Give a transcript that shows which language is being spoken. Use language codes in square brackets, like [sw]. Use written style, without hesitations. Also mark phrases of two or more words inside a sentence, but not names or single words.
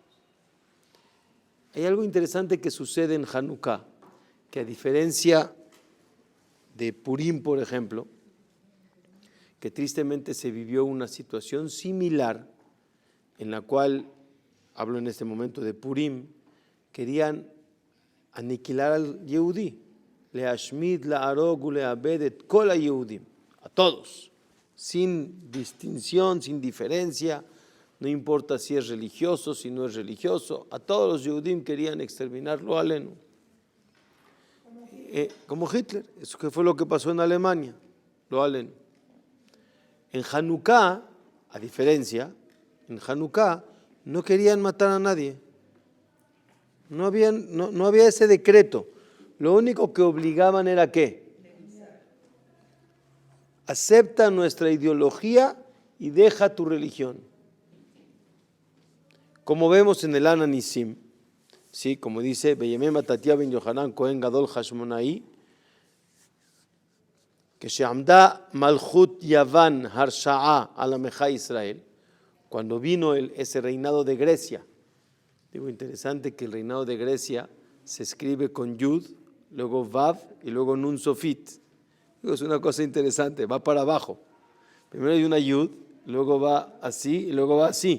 [es] Hay algo interesante que sucede en Hanukkah, que a diferencia de Purim, por ejemplo, que tristemente se vivió una situación similar en la cual, hablo en este momento de Purim, querían aniquilar al Yehudí, [he] להשמיד להרוג לאבד את כל היהודים, [es] a todos, sin distinción, sin diferencia, no importa si es religioso, si no es religioso, a todos los Yehudim querían exterminarlo alenu. Como Hitler, eso que fue lo que pasó en Alemania, [he] לא עלינו. [es] En Hanukkah, a diferencia, en Hanukkah no querían matar a nadie. No había ese decreto. Lo único que obligaban era ¿qué? Acepta nuestra ideología y deja tu religión. Como vemos en el [he] על הניסים, [es] ¿sí? Como dice [he] בימי מתתיהו בן יוחנן כהן גדול חשמונאי, [es] que [he] כשעמדה מלכות יון הרשעה על עמך ישראל, [es] cuando vino ese reinado de Grecia. Digo, interesante que el reinado de Grecia se escribe con Yud, luego Vav y luego [he] נון סופית. [es] Digo, es una cosa interesante, va para abajo. Primero hay una Yud, luego va así y luego va así.